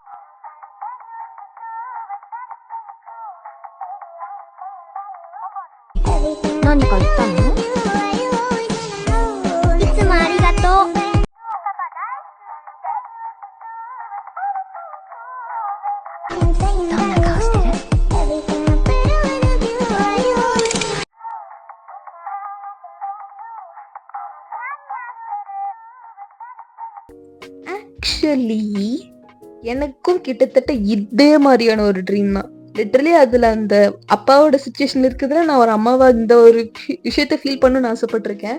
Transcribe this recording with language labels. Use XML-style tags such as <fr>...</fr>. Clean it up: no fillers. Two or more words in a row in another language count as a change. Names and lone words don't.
<ja>何か言ったの？いつもありがとう。どんな顔してる？</ja> <ta>ஆக்சுவலி எனக்கும் கிட்டத்தட்ட இதே மாதிரியான ஒரு ட்ரீம் தான். லிட்டரலி அதுல அந்த அப்பாவோட சுச்சுவேஷன் இருக்குதுல நான் ஒரு அம்மாவா இந்த ஒரு விஷயத்த ஃபீல் பண்ணணும்னு ஆசைப்பட்டிருக்கேன்.</ta>